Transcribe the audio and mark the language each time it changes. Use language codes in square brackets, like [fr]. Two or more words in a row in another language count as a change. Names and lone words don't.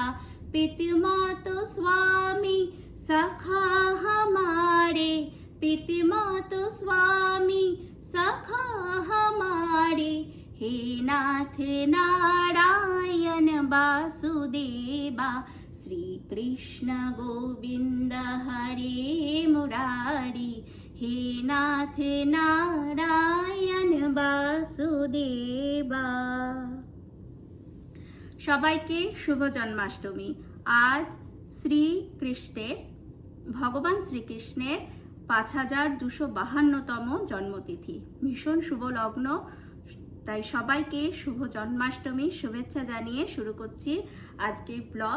[hi] पितृमातु स्वामी सखा हमारे, पितृमातु स्वामी सखा हमारे, हे नाथ नारायण वासुदेवा। श्री कृष्ण गोविंद हरे मुरारी, हे नाथ नारायण वासुदेवा। [bn] সবাইকে শুভ জন্মাষ্টমী। আজ শ্রীকৃষ্ণের ভগবান শ্রীকৃষ্ণের 5252তম জন্মতিথি, ভীষণ শুভ লগ্ন। তাই সবাইকে শুভ জন্মাষ্টমীর শুভেচ্ছা জানিয়ে শুরু করছি আজকের ব্লগ।